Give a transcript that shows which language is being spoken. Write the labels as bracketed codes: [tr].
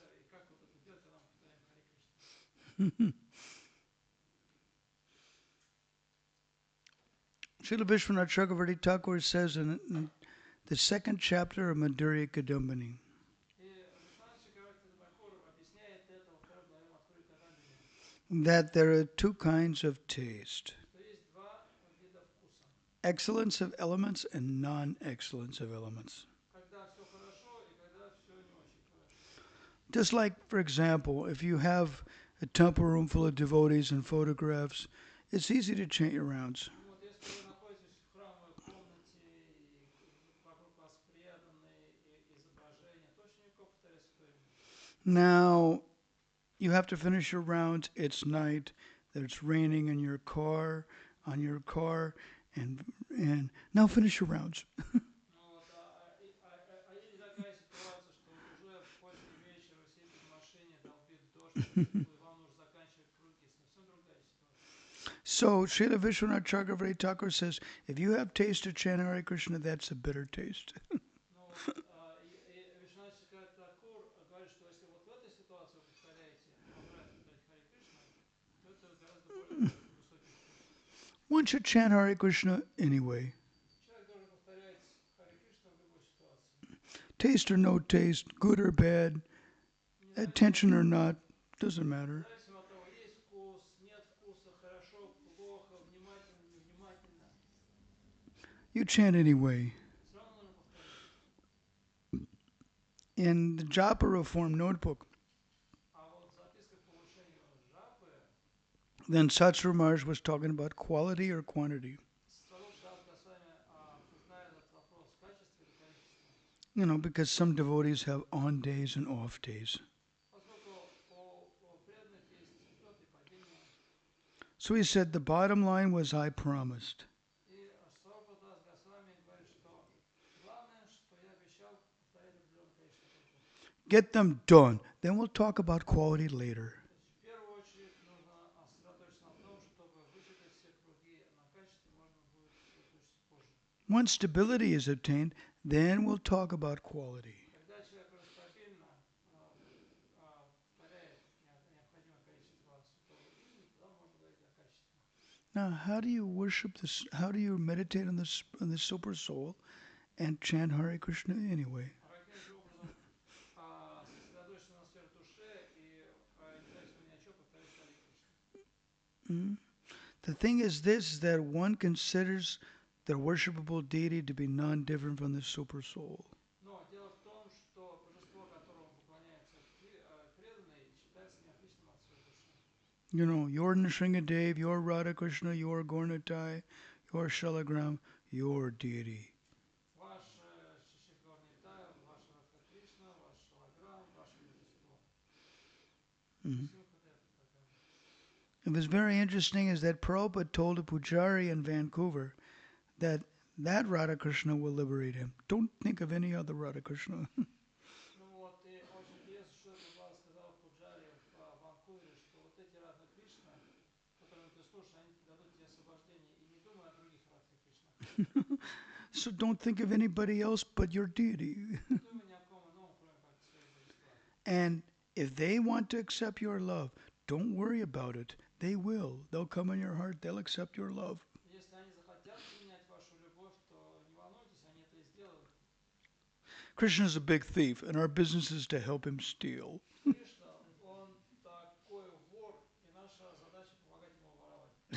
[ru] как вот это делать, когда мы повторяем Харе Кришна? [en] Srila Vishwanath Chakravarti Thakur says in the second chapter of Madhurya Kadambini, [ru] И Вишванат Чакраварти Такур объясняет это во второй главе Мадхури Кадамбини, [en] that there are two kinds of taste: [ru] что есть два вида вкуса. [en] excellence of elements and non-excellence of elements. [ru] Когда все хорошо и когда все не очень хорошо. [en] Just like, for example, if you have a temple room full of devotees and photographs, it's easy to chant your rounds. [ru] Ну вот если вы находитесь в храмовой комнате и вокруг вас преданные и изображения, то очень легко повторять свое имя. [en] Now, you have to finish your rounds. It's night. It's raining in your car, on your car, and now finish your rounds. [ru] Ну вот, или такая ситуация, что вот уже поздний вечер, вы сидите в машине, долбит дождь, и вам нужно заканчивать круги, совсем другая ситуация. [en] So, Srila Vishwanath Chakravarti Thakur says, if you have taste of chant Hare Krishna, that's a bitter taste. [ru] Ну вот, Вишванат Такур говорит, что если вот в этой ситуации вы повторяете, вам нравится повторять Харе Кришна, то это гораздо более высокий вкус. [en] One should chant Hare Krishna anyway. [ru] Человек должен повторять Харе Кришна в любой ситуации. [en] Taste or no taste, good or bad, attention or not, doesn't matter. [ru] Независимо от того, есть вкус, нет вкуса, хорошо, плохо, внимательно, невнимательно, [en] You chant anyway. [ru] все равно нужно повторять. [en] In the Japa Reform Notebook, [ru] А вот в записках по улучшению жапы [en] then Satsur Maharaj was talking about quality or quantity. [ru] Сваруб Дас Госвами обсуждает этот вопрос, качество или количество. [en] You know, because some devotees have on days and off days. [ru] Поскольку у преданных есть взлеты и падения, [en] So he said the bottom line was I promised. и Сваруб Дас Госвами говорит, что главное, что я обещал повторять определенное количество кругов. Get them done. Then we'll talk about quality later. [ru] То есть в первую очередь нужно сосредоточиться на том, чтобы вычитать все круги, на качестве можно будет сосредоточиться позже. [en] Once stability is obtained, then we'll talk about quality. [ru] Когда человек уже стабильно повторяет необходимое количество святого имени, тогда можно говорить о качестве. [en] Now, how do you worship this? How do you meditate on the super soul and chant Hare Krishna anyway? [ru] А каким же образом сосредоточиться на сфере душе и независимо ни от чего повторять Харе Кришна? Mm? [en] The thing is this, that one considers the worshipable deity to be non-different from the super soul. [ru] Но дело в том, что божество, которому поклоняется преданный, считается неотличным от своей души. [en] You know, your Nrsingadev, your Radha Krishna, your Gornatai, your Shalagram, your deity. [ru] Ваш Шиши Горнитай, ваш Радха Кришна, ваш Шалаграм, ваше божество. Mhm. Симхадев и так далее. [en] It was very interesting is that Prabhupada told a pujari in Vancouver that Radha Krishna will liberate him. Don't think of any other Radha Krishna. [ru] Ну вот, и очень интересно, что Прабхупада сказал Пуджаре в Ванкувере, что вот эти Радха Кришна, которым ты слушаешь, они дадут тебе освобождение. И не думай о других Радха Кришнах. [en] So don't think of anybody else but your deity. [ru] Не думай ни о ком ином, кроме как своих божества. [en] And if they want to accept your love, don't worry about it. They will. They'll come in your heart. They'll accept your love. [ru] Если они захотят принять вашу любовь, то не волнуйтесь, они это и сделают. [en] Krishna is a big thief, and our business is to help him steal. [ru] Кришна, он такой вор, и наша задача помогать ему воровать.